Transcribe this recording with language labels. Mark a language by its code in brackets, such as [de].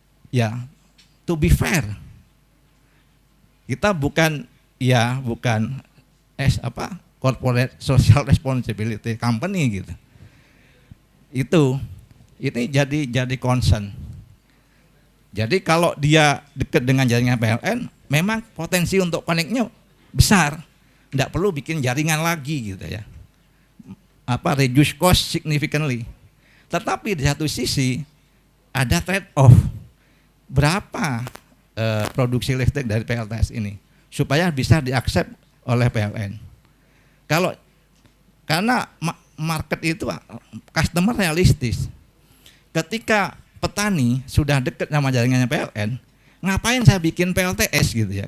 [id] Ya, [en] to be fair, [id] kita bukan corporate social responsibility company gitu. Ini jadi concern. Jadi kalau dia dekat dengan jaringan PLN, memang potensi untuk connect-nya besar. Tidak perlu bikin jaringan lagi gitu ya. [en] Reduce cost significantly. [id] Tetapi di satu sisi ada trade off. Berapa produksi listrik dari PLTS ini supaya bisa diaksep oleh PLN. Karena market itu customer realistis. Ketika petani sudah dekat sama jaringannya PLN, ngapain saya bikin PLTS gitu ya?